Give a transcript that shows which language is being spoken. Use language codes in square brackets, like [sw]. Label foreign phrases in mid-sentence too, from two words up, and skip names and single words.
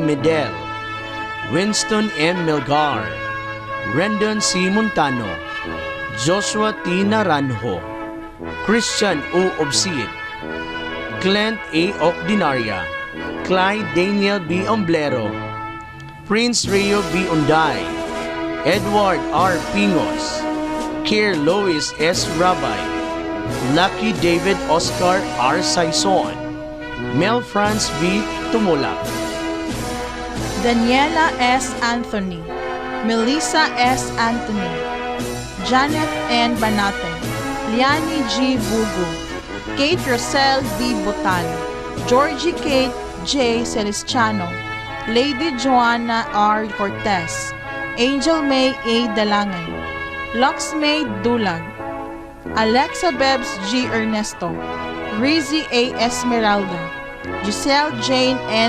[en] Medel, Winston M. Melgar, Rendon C. Montano, Joshua T. Naranjo, Christian O. Obsid, Clint A. Ocdinaria, Clyde Daniel B. Omblero, Prince Rio B. Unday, Edward R. Pingos, Kier Lois S. Rabay, Lucky David Oscar R. Saison, Mel France B. Tumulak, Daniela S. Anthony, Melissa S. Anthony, Janet N. Banate, Liani G. Bugu, Kate Rosel B. Butal, Georgie Kate J. Celestiano, Lady Joanna R. Cortez, Angel May A. Dalangay, Lux May Dulag, Alexa Bebs G. Ernesto, Rizzy A. Esmeralda, Giselle Jane N.